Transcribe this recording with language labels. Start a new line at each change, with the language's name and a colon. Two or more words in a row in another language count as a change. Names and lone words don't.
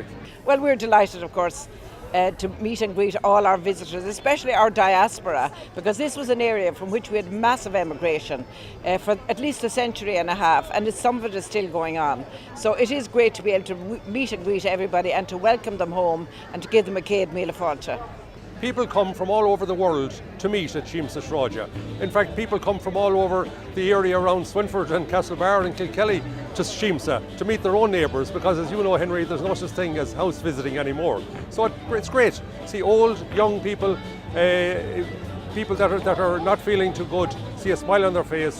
English: Well, we're delighted, of course, to meet and greet all our visitors, especially our diaspora, because this was an area from which we had massive emigration for at least a century and a half, and some of it is still going on. So it is great to be able to meet and greet everybody and to welcome them home and to give them a
Irish: céad míle fáilte.
English: People come from all over the world to meet at Sheemsa Shráide. In fact, people come from all over the area around Swinford and Castlebar and Kilkelly to Sheemsa to meet their own neighbours, because as you know, Henry, there's no such thing as house visiting anymore. So it's great. See old, young people, people that are not feeling too good, see a smile on their face.